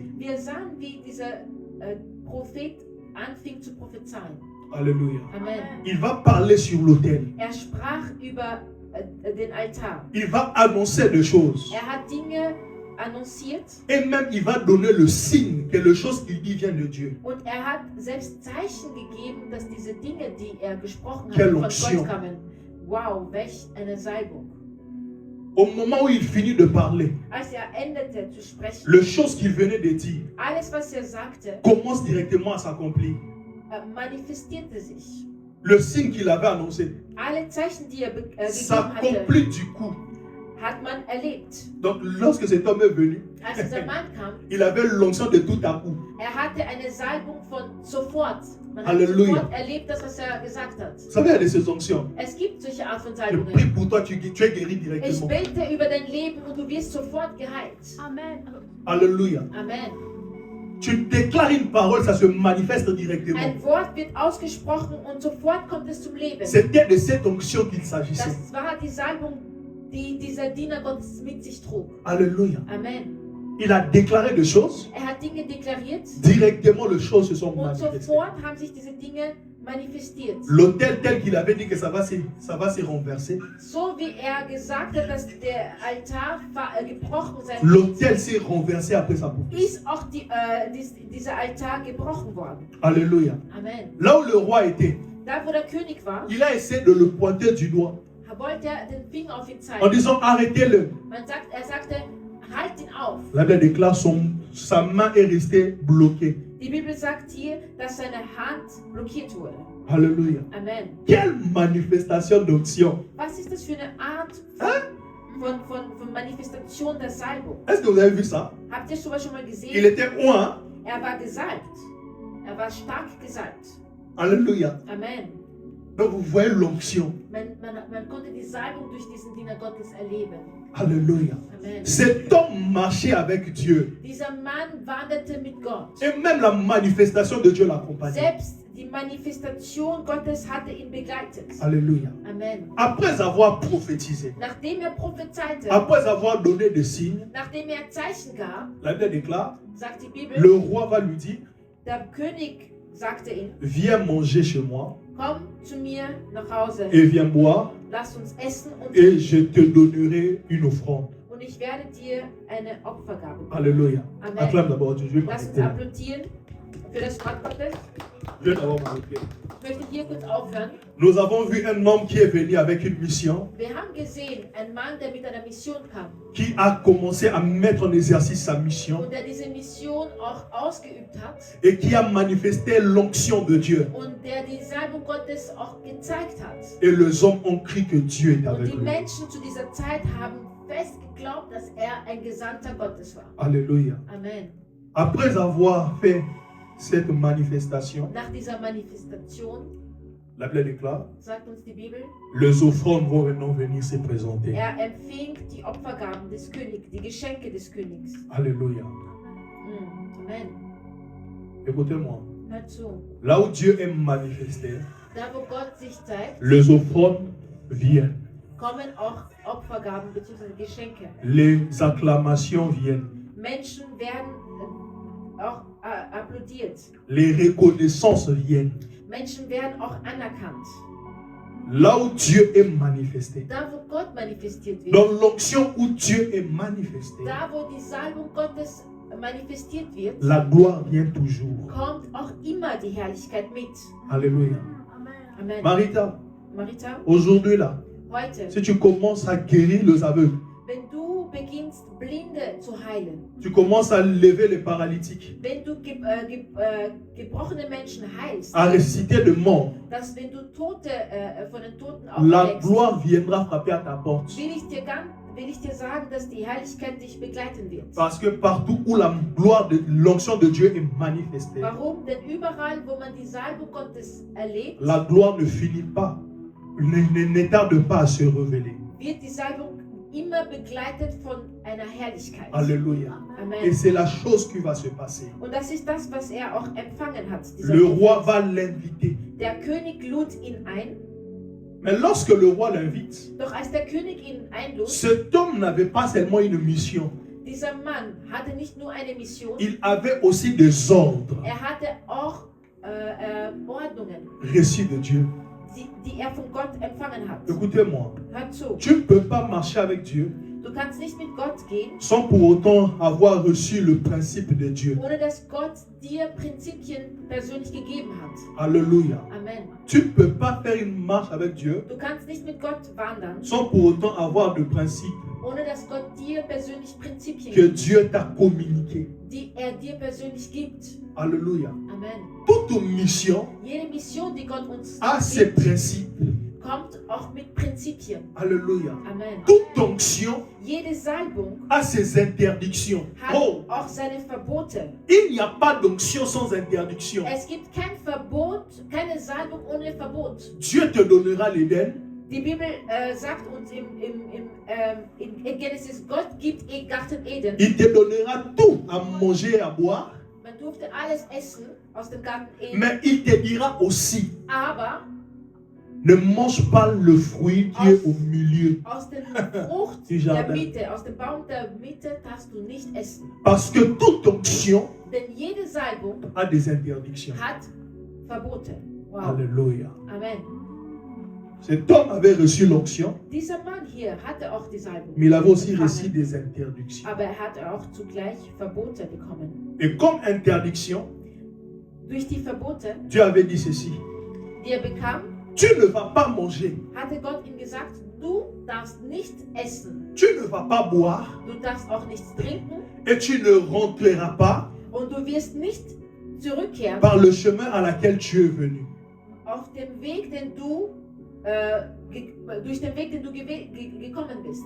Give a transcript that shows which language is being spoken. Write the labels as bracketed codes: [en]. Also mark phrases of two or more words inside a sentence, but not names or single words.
[de] Wir sahen, wie dieser Prophet anfing zu prophezeien. [fr] Alléluia. Amen. Il va parler sur l'autel. [de] Er sprach über den Altar. [fr] Il va annoncer des choses. [de] Er hat Dinge annonciert [fr] Et même il va donner le signe que les choses qu'il dit viennent de Dieu. [de] und er hat selbst Zeichen gegeben, dass diese Dinge, die er gesprochen hat, [fr] Quelle [de] von [fr] onction. [de] Gott kamen. Wow, welch eine Salbung. [fr] Au moment où il finit de parler, [de] Als er endete zu sprechen, [fr] les choses qu'il venait de dire [de] alles, was er sagte, [fr] commencent directement à s'accomplir. [de] manifestierte sich. [fr] Le signe qu'il avait annoncé [de] Alle Zeichen, die er gegeben hatte, [fr] s'accomplit du coup. [de] hat man erlebt. [fr] Donc lorsque cet homme est venu, [de] Als dieser Mann kam, [fr] il avait l'onction de tout à coup. [de] er hatte eine Salbung von sofort. Man hat Halleluja. sofort erlebt, das, was er gesagt hat. [fr] Vous savez, il y a de ces onctions. [de] Es gibt solche Art von [fr] Je prie [de] Salbungen. [fr] pour toi, tu es guéri [de] Ich [fr] directement. [de] bete über dein Leben und du wirst sofort geheilt. Amen. [fr] Alléluia. Amen. Tu déclares une parole, ça se manifeste directement. [de] Ein Wort wird ausgesprochen und sofort kommt es zum Leben. [fr] C'était de cette onction qu'il s'agissait. [de] Das war die Salbung, die dieser Diener Gottes mit sich trug. [fr] Alléluia. Amen. Il a déclaré des choses. [de] Er hat Dinge deklariert [fr] Directement, les choses se sont [de] und [fr] manifestées. [de] sofort haben sich diese Dinge manifestiert. [fr] L'autel tel qu'il avait dit que ça va se renverser. [de] So wie er gesagt hat, dass der Altar gebrochen sein [fr] L'autel s'est renversé après sa prophétie. [de] ist auch dieser Altar gebrochen worden. [fr] Alléluia. Amen. Là où le roi était, [de] Da wo der König war, [fr] il a essayé de le pointer du doigt [de] wollte er den Finger auf ihn [fr] en [de] zeigen. [fr] disant arrêtez-le. [de] Er sagte, halt ihn auf. [fr] La Bible déclare sa main est restée bloquée. [de] Die Bibel sagt hier, dass seine Hand blockiert wurde. [fr] Alléluia. Amen. Quelle manifestation d'onction. [de] Was ist das für eine Art von Manifestation der Salbung? [fr] Est-ce que vous avez vu ça? [de] Habt ihr sowas schon mal [fr] Il [de] gesehen? [fr] était oint. [de] Er war gesalbt. Er war stark gesalbt. [fr] Alléluia. Amen. Donc vous voyez l'onction. [de] Man konnte die Salbung durch diesen Diener Gottes erleben. [fr] Alléluia. Amen. Cet homme marchait avec Dieu. [de] Dieser Mann wanderte mit Gott. [fr] Et même la manifestation de Dieu l'accompagnait. [de] Selbst Die Manifestation Gottes hatte ihn begleitet. [fr] Alléluia. Amen. Après avoir prophétisé, [de] Nachdem prophezeite, [fr] après avoir donné des signes, [de] nachdem Zeichen gab, [fr] la Bible déclare, [de] sagt die Bibel, [fr] le roi va lui dire, [de] der König sagte ihm, [fr] viens manger chez moi [de] komm zu mir nach Hause, [fr] et viens boire [de] lass uns essen und [fr] et je te donnerai une offrande. [de] und ich werde dir eine Opfergabe geben. [fr] Alléluia. Amen. Acclame d'abord Dieu. Je vais [de] Lass uns [fr] m'arrêter. [de] applaudieren für das Wort Gottes. [fr] Je vais d'abord m'arrêter. [de] Ich möchte hier kurz aufhören. [fr] Nous avons vu un homme qui est venu avec une mission, [de] Wir haben gesehen, ein Mann, der mit einer Mission kam [fr] qui a commencé à mettre en exercice sa mission [de] und der diese Mission auch ausgeübt hat [fr] et qui a manifesté l'onction de Dieu. [de] und der die Salbung Gottes auch gezeigt hat. [fr] Et les hommes ont cru que Dieu est [de] Und [fr] avec [de] die [fr] lui. [de] Menschen zu dieser Zeit haben fest geglaubt, dass er ein Gesandter Gottes war. [fr] Alléluia. Amen. Après avoir fait cette manifestation, [de] Nach dieser Manifestation, [fr] la Bible déclare, [de] sagt uns die Bibel, [fr] les offrandes vont maintenant venir se présenter. [de] er empfing die Opfergaben des Königs, die Geschenke des Königs. [fr] Alléluia. Amen. Écoutez-moi. [de] Hört zu. [fr] Là où Dieu est manifesté, [de] Da wo Gott sich zeigt, [fr] les offrandes viennent. [de] kommen auch Opfergaben bzw. Geschenke. [fr] Les acclamations viennent. [de] Menschen werden auch applaudiert. [fr] Les reconnaissances viennent. [de] Menschen werden auch anerkannt. [fr] Là où Dieu est manifesté. [de] Da wo Gott manifestiert wird, [fr] Dans l'onction où Dieu est manifesté, [de] da wo die Salbung Gottes manifestiert wird, [fr] la gloire vient toujours. [de] kommt auch immer die Herrlichkeit mit. [fr] Alléluia. Amen. Marita, Marita, aujourd'hui là, [de] heute, [fr] si tu commences à guérir les aveugles, [de] wenn du beginnst, Blinde zu heilen, [fr] tu commences à lever les paralytiques, [de] wenn du gebrochene Menschen heilst, [fr] à ressusciter de morts, [de] dass wenn du Tote von den Toten [fr] la [de] aufweckst, [fr] gloire viendra frapper à ta porte. [de] will ich dir sagen, dass die Herrlichkeit dich begleiten wird. [fr] Parce que partout où la gloire de l'onction de Dieu est manifestée, [de] Warum? Denn überall, wo man die Salbung Gottes erlebt, [fr] la gloire ne finit pas, ne tarde pas à se révéler. [de] wird die Salbung immer begleitet von einer Herrlichkeit. [fr] Alléluia. Et Amen. c'est la chose qui va se passer. [de] Und das ist das, was er auch empfangen hat. dieser [fr] Le [de] Prophet. [fr] roi va l'inviter. [de] Der König lud ihn ein, [fr] Mais lorsque le roi l'invite, [de] doch als der König ihn einlud, [fr] cet homme n'avait pas seulement une mission, [de] dieser Mann hatte nicht nur eine Mission, [fr] il avait aussi des ordres [de] er hatte auch Ordnungen, [fr] reçus de Dieu. [de] die er von Gott empfangen hat. [fr] Écoutez-moi, [de] Hör zu, [fr] tu ne peux pas marcher avec Dieu [de] du kannst nicht mit Gott gehen, [fr] sans pour autant avoir reçu le principe de Dieu. [de] ohne dass Gott dir Prinzipien persönlich gegeben hat. [fr] Alléluia. Amen. Tu ne peux pas faire une marche avec Dieu [de] Du kannst nicht mit Gott wandern, [fr] sans pour autant avoir de principes [de] ohne dass Gott dir persönlich Prinzipien [fr] que [de] gibt, [fr] Dieu t'a communiqués. [de] die er dir persönlich gibt. [fr] Alléluia. Amen. Toute mission [de] Jede Mission, die Gott uns [fr] a ses [de] gibt, [fr] principes. [de] kommt auch mit Prinzipien. [fr] Alléluia. Amen. Toute onction [de] Jede Salbung [fr] a ses interdictions. [de] hat Oh, auch seine Verbote. [fr] il n'y a pas d'onction sans interdiction. [de] Es gibt kein Verbot, keine Salbung ohne Verbot. [fr] Dieu te donnera l'Éden, [de] Die Bibel sagt uns in Genesis, Gott gibt Garten Eden. [fr] il te donnera tout à manger et à boire, [de] Man durfte alles essen aus dem Garten Eden, [fr] mais il te dira aussi, [de] aber [fr] ne mange pas le fruit qui est au milieu. [de] aus der Frucht [fr] Du [de] der [fr] Jardin. [de] Mitte, aus dem Baum der Mitte darfst du nicht essen. [fr] Parce que toute onction [de] Denn jede Salbung [fr] a des interdictions. [de] hat Verbote. Wow. [fr] Alléluia. Amen. Cet homme avait reçu l'onction, [de] Dieser Mann hier hatte auch die Salbung. [fr] mais il avait aussi [de] empfangen. [fr] reçu des interdictions. [de] Aber er hat auch zugleich Verbote bekommen. [fr] Et comme interdiction, [de] Durch die Verbote, [fr] Dieu avait dit ceci, [de] die er bekam, [fr] tu ne vas pas manger, [de] hatte Gott ihm gesagt, du darfst nicht essen, [fr] tu ne vas pas boire, [de] du darfst auch nichts trinken [fr] et tu ne rentreras pas [de] und du wirst nicht zurückkehren [fr] par le chemin à laquelle tu es venu. [de] auf dem Weg, den du durch den Weg, den du gekommen bist.